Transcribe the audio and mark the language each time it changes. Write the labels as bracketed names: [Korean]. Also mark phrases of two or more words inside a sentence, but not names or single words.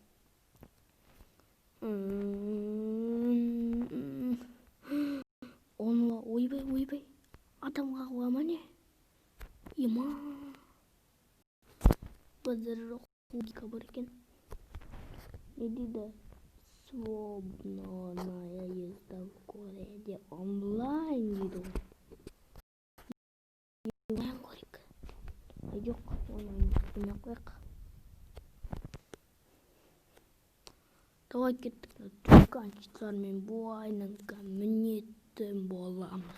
[Kazakh] Ойбай, адамға қояма не? Базар логика бар екен. Не дейді? [Russian] Свободная езда в городе онлайн дейді. [Kazakh] Онлайн көрейік. Жоқ, онлайн істемей қояйық. Давай кеттік, дүканшылармен бұл айныңға мінетін боламыз.